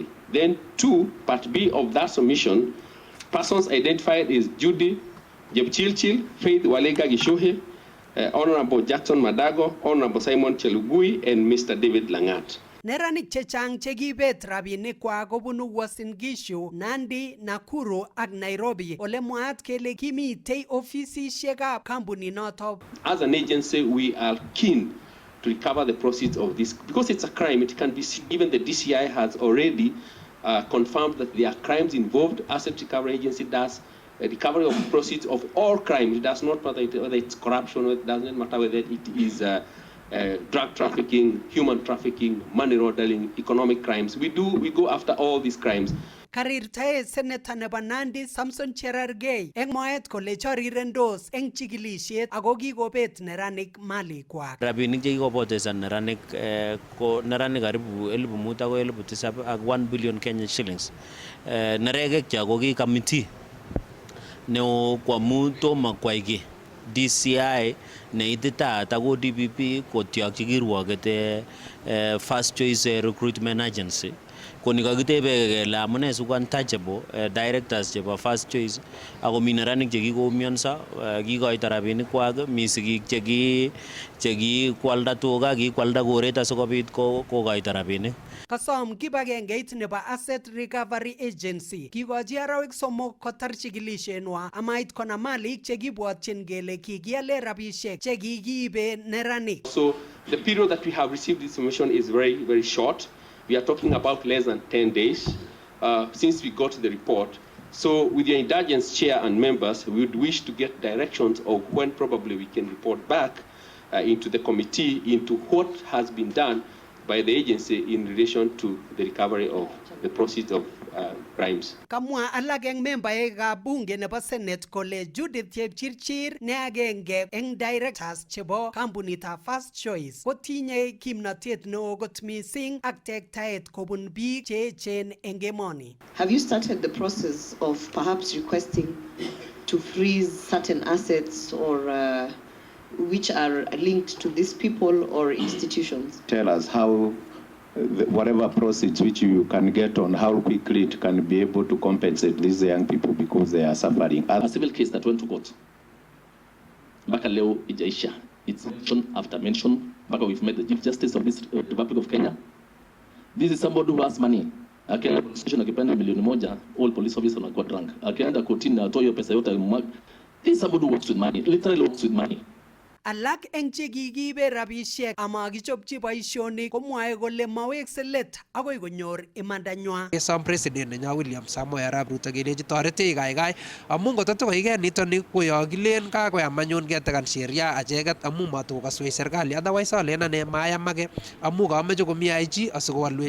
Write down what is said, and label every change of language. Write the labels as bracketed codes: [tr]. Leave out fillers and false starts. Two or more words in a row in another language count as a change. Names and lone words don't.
[en] Then 2, Part B of that submission, persons identified is Judy Jepchilchil, Faith Walega Gishuhe, Honorable Jackson Madago, Honorable Simon Chelugui, and Mr. David Langat. [kln] Neranik chechang chekibet rabinik kwa kobunu Uasin Gishu, Nandi, Nakuru ak Nairobi ole mwaat kele kimitei ofisisiekab kampuni noto. [en] As an agency, we are keen to recover the proceeds of this because it's a crime. It can be even the DCI has already confirmed that there are crimes involved. Asset Recovery Agency does a recovery of proceeds of all crimes. It does not matter whether it's corruption, it doesn't matter whether it is drug trafficking, human trafficking, money laundering, economic crimes. We go after all these crimes. [kln] Karirtae Senator nebo Nandi Samson Cherargei eng mwaet kole chorirendos eng chikilisiet ako kikobet neranik malikwak. Rabinik che kikopotesan neranik ko neranik karibu 5,000 akoi 7,000 ak 1 [en] billion Kenya shillings. [kln] Neregek cho ko ki committee neo kwa muto makwai DCI neititaat ako DPP kotyokyi kirwoket First Choice Recruitment Agency koni kakitebe kele amune siku [en] untouchable directors [kln] chebo First Choice ako mi neranik chekikoumionso kikoito rabinik kwak mi sigik chekikwalda tuga kikwalda koret asikobit kokoito rabinik. Kasom kibagengeit nebo Asset Recovery Agency kikochi arawek 3 kotar chikilisienwa amait konam malik chekibwotyin kele kikiale rabisiek chekikiibe neranik. [en] So the period that we have received this information is very, very short. We are talking about less than 10 days since we got the report. So with your indulgence, Chair and members, we would wish to get directions of when probably we can report back into the committee into what has been done by the agency in relation to the recovery of the proceeds of crimes. [kln] Kamwa alak eng membaekab bunge nebo Senate kole Judith Chepchirchir ne agenge eng directors chebo kampunitab First Choice kotinye kimnatet neo kot mising ak tektaet kobun biik che echen eng emoni. [en] Have you started the process of perhaps requesting to freeze certain assets or which are linked to these people or institutions? Tell us how whatever proceeds which you can get on, how quickly it can be able to compensate these young people because they are suffering. A civil case that went to court. [sw] Baka leo ijaisha. [en] It's mention after mention. Baka we've met the Chief Justice of this Republic of Kenya. This is somebody who has money. [sw] Akienda [en] police station [sw] akipenda milioni moja, [en] all police officers wanakuwa drunk. [sw] Akienda kotini atoa hiyo pesa yote. [en] This is somebody who works with money, literally works with money. [kln] Alak eng chekikiibe rabisiek ama kichopchi boisionik komwae kole mawekse let akoi konyor imandanywa. Kesom president nenyo William Samoei Arap Ruto kelechi toretech kaikai amu ngototokoike nitoni koyokilen kakoyam anyun ketekan sheria acheket amu matokoswei serikali otherwise alen ane mayamake amu kameche komi IG asikowalwech.